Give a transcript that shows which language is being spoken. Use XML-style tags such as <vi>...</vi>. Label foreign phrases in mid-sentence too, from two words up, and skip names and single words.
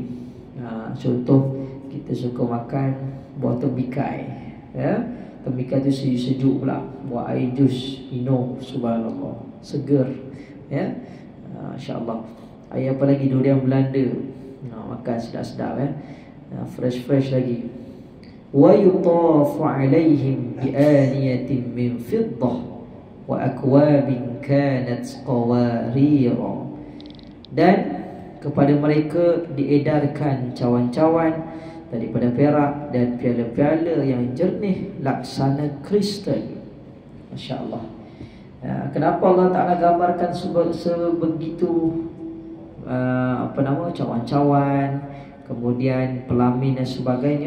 <ms>Contoh, kita suka makan buah tembikai, ya. Tembikai tu sejuk pula, buat air jus minum. Subhanallah, seger, ya. Insya-Allah. Air apa lagi? Durian Belanda. Makan sedap-sedap, ya. Fresh lagi.</ms> <ar>ويطاف عليهم بآنية من فضة وأكواب كانت قواريرا.</ar> <ms>Dan kepada mereka diedarkan cawan-cawan daripada perak dan piala-piala yang jernih laksana kristal.</ms> <ar>ما شاء الله.</ar> <ms>Kenapa Allah Ta'ala gambarkan sebegitu cawan-cawan, kemudian pelamin dan sebagainya?</ms>